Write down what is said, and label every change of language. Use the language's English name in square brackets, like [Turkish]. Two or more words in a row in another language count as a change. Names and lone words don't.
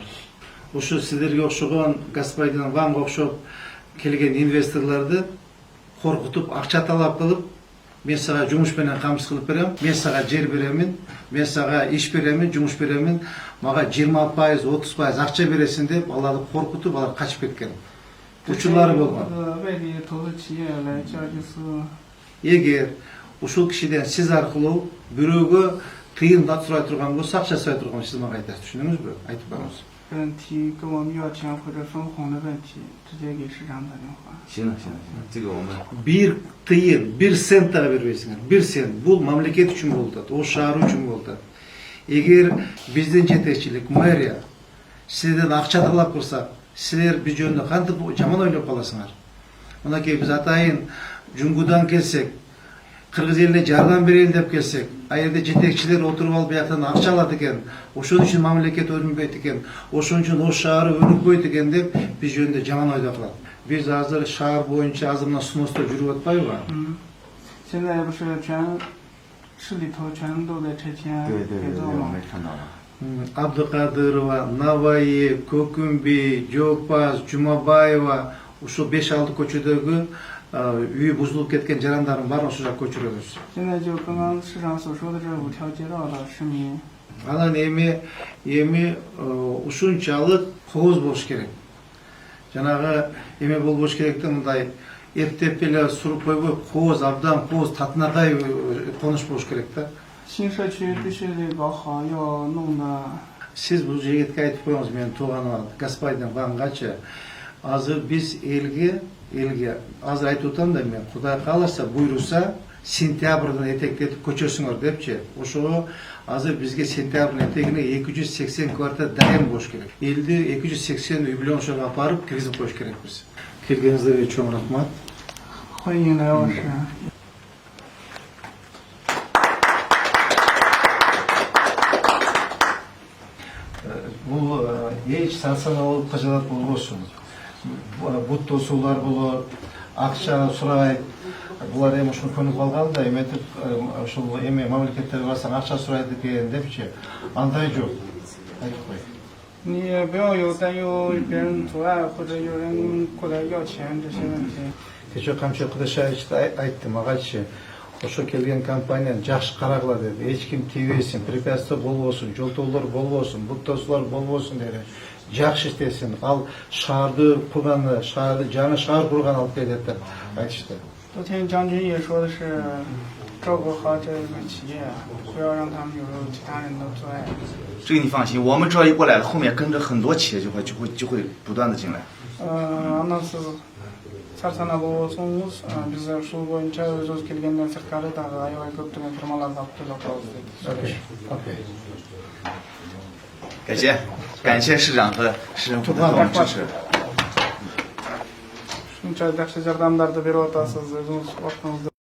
[Kyrgyz] Ошо сиздерге окшогон господин Ванга окшоп келген инвесторлорду коркутуп, акча талап кылып, мен сага жумуш менен камсыз кылып берем, мен сага жер беремин, мен сага иш беремин, жумуш беремин, мага 20%, 30% акча бересиң деп, аларды коркутуп, алар качып кеткен. Учурлары болгон. Эгер ушул кишиден сиз аркылуу бирөөгө тыйын да сурай турган болсо, акча сурай турган сиз мага айтасыз, түшүнүңүзбү? Айтып бериңиз. [Chinese] 问题跟我们要钱或者分红的问题，直接给市长打电话。行，这个我们 [Kyrgyz] бир тыйын, бир цент да бербейсиңер. Бир цент. Бул мамлекет үчүн болуп атат, Ош шаары үчүн болуп атат. Эгер биздин жетекчилик, мэрия сиздерден акча талап кылса, силер биз жөнүндө кантип жаман ойлоп каласыңар. Мынакей биз атайын Жуңгудан келсек, Кыргыз элине жардам берейин деп келсек, жерде жетекчилер отуруп алып бияктан акча алат экен, ошон үчүн мамлекет өнүкпөйт экен, ошон үчүн Ош шаары өнүкпөйт экен деп биз жөнүндө жаман ойдо калат. Биз азыр шаар боюнча азыр мына сунушту жүрүп атпайбы? [Chinese] 现在不是市里头全都在拆迁改造吗？ [Kyrgyz] Абдыкадырова, Наваи, Көкүмби, Жопаз, Жумабаева, ушул 5-6 көчөдөгү үй бузулуп кеткен жарандардын баарын ошол жака көчүрөбүз. [Chinese] 现在就刚刚市长所说的这5条街道的市民。 [Kyrgyz] Анан эми ушунчалык кооз болуш керек. Жанагы эме болбош керек да, мындай эптеп эле суруп койбой, кооз абдан кооз татынакай конуш болуш керек да. [Chinese] 新社区必须得搞好，要弄得 [Kyrgyz] Сиз бул жигитке айтып коюңуз, менин тууганыма, господин Вангачы. Азыр биз элге азыр айтып атам да мен, Кудай кааласа, буйруса, сентябрдын этектетип көчөсүңөр депчи. Ошого азыр бизге сентябрдын этегине 280 квартира дайым болуш керек. Элди 280 үй бүлө ошого апарып киргизип коюш керекпиз. Келгениңиздерге чоң рахмат. [Chinese] 欢迎来老师。 [Kyrgyz] Бул эч сарсанаа кажалат болбосун. Бут тосуулар болот, акча сурайт. Булар эми ушуну көнүп алганда, эметип ушул эми мамлекеттерге барсаң акча сурайт экен депчи. Андай жок. Айтып кой. [Chinese] 你不要有担忧别人阻碍或者有人过来要钱这些问题。 [Kyrgyz] Кече камчы Кудашаевич айтты магачы. Ошо келген компанияны жакшы карагыла деди. Эч ким тийбесин, препятствие болбосун, жолтоолор болбосун, бут тосуулар болбосун деди. Жакшы иштесин. Ал шаарды курганы, жаңы шаар курган алып келет деп айтышты. [Chinese] 昨天将军也说的是照顾好这个企业，不要让他们有其他人的阻碍。这个你放心，我们只要一过来了，后面跟着很多企业就会不断的进来。 [Kyrgyz] Андан сиз сарсанаа болбосоңуз, биз ушул боюнча өзүбүз келгенден сырткары дагы аябай көптөгөн фирмаларды алып келип атабыз деди. Окей. [Chinese] 感谢市长和市政府的帮支持。 [Kyrgyz] Ушунча жакшы жардамдарды берип атасыз, өзүңүз убактыңызды